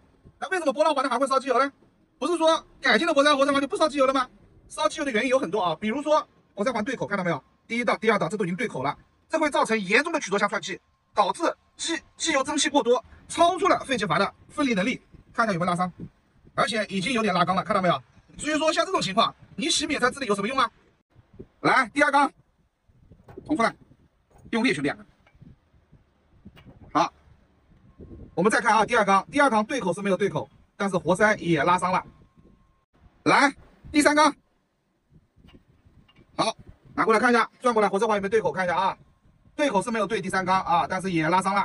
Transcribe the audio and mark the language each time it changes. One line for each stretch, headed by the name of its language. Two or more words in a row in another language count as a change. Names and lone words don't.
Chinese: 那為什麼波浪環它還會燒機油呢？不是說改進的活塞環就不燒機油了嗎？燒機油的原因有很多啊，比如說活塞環对口，看到沒有？第一道、第二道這都已經對口了，這會造成嚴重的曲軸箱串氣，導致機油蒸汽過多，超出了廢氣閥的分離能力。看一下有沒有拉傷，而且已經有點拉缸了，看到沒有？所以說像這種情況，你洗免材自理有什麼用啊？來，第二缸捅出來，用力兄弟。好，我們再看啊，第二缸对口是沒有对口， 但是活塞也拉傷了。來，第3缸，好，拿過來看一下，轉過來，活塞環有沒有對口？看一下啊，對口是沒有對第3缸啊，但是也拉傷了。